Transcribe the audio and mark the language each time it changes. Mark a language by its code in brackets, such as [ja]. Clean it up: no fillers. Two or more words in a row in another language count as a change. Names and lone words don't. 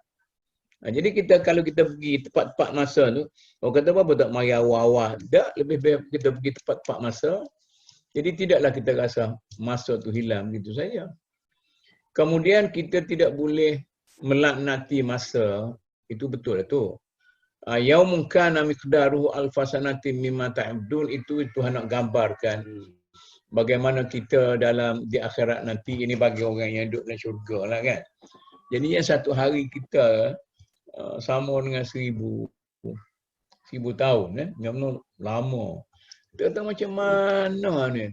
[ms] Jadi kalau kita pergi tepat-tepat masa tu, orang kata apa tak mari awal-awal. Tak, lebih baik kita pergi tepat-tepat masa. Jadi tidaklah kita rasa masa tu hilang gitu saja. Kemudian kita tidak boleh melaknati masa. Itu betul tu. [ar] يوم كان مقداره ألف سنة مما تعدون, [ms] itu Tuhan nak gambarkan bagaimana kita di akhirat nanti. Ini bagi orang yang duduk dalam syurga lah kan. Jadi yang satu hari kita sama dengan 1000 tahun lama. Kita tahu macam mana ni.